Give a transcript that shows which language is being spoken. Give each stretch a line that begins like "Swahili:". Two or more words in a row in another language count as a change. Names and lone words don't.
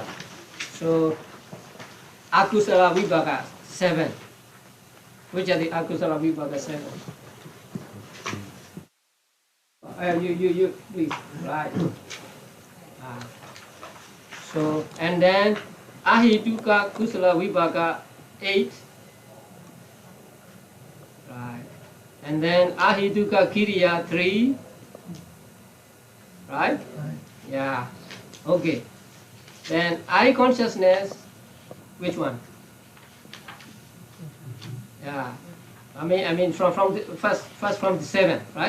English: So
Pali: akusala vibhaka
English: 7. Which are the
Pali: akusala vibhaka
English: 7? You please, right. So, and then
Pali: ahituka kusala vibhaka
English: 8, right, and then
Pali: ahituka kiriya
English: 3, right? Yeah, okay. Then eye consciousness, which one? Yeah, I mean from the first from the 7, right?